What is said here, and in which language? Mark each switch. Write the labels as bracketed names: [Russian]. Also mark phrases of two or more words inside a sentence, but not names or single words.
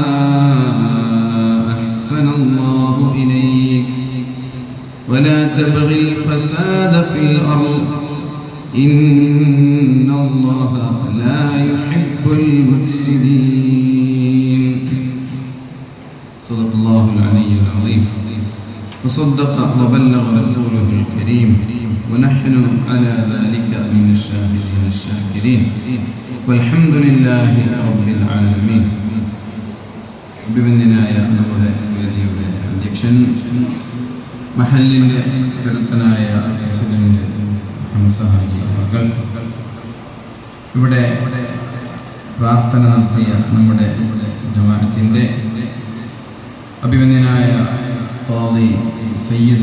[Arabic] أحسن الله إليك ولا تبغ الفساد في الأرض إن الله لا يحب المفسدين. صدق الله العلي العظيم وصدق وبلغ رسوله الكريم ونحن على ذلك من الشاهدين الشاكرين والحمد لله رب العالمين. [Malayalam] അഭിവന്ദനായ നമ്മുടെ വേദിയുടെ അധ്യക്ഷൻ, മഹല്ലിൻ്റെ കരുത്തനായ പ്രസിഡന്റ് ഹംസ ഹാജി അവർ, ഇവിടെ പ്രാർത്ഥന നടത്തിയ നമ്മുടെ ജമാഅത്തിൻ്റെ അഭിവന്ദനായ ഖാദി സയ്യിദ്